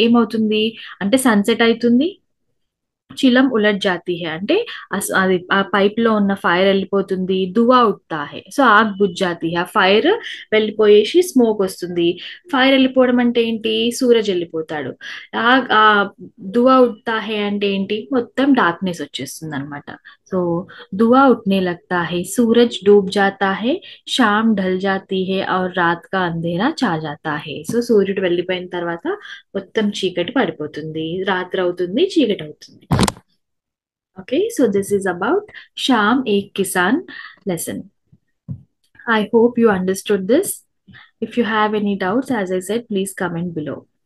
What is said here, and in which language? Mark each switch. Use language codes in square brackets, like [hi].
[te] ఏమవుతుంది అంటే సన్సెట్ అవుతుంది, [hi] చిలం ఉలట్ జాతీ హే [te] అంటే అది ఆ పైప్ లో ఉన్న ఫైర్ వెళ్ళిపోతుంది, [hi] దువా ఉట్తా హే సో ఆగ్ బుజ్ జాతీ హే, [te] ఆ ఫైర్ వెళ్ళిపోయేసి స్మోక్ వస్తుంది. ఫైర్ వెళ్ళిపోవడం అంటే ఏంటి, సూరజ్ వెళ్ళిపోతాడు. ఆ [hi] దువా ఉట్తా హే [te] అంటే ఏంటి, మొత్తం డార్క్నెస్ వచ్చేస్తుంది అనమాట. [hi] సో దువా ఉట్నే లగ్తా హే, सूरज डूब जाता है, शाम ढल जाती है और रात का अंधेरा छा जाता है. [te] సో సూర్యుడు వెళ్ళిపోయిన తర్వాత మొత్తం చీకటి పడిపోతుంది, రాత్రి అవుతుంది, చీకటి అవుతుంది. [en] Okay, so this is about Sham Ek Kisan lesson. I hope you understood this. If you have any doubts, as I said, please comment below.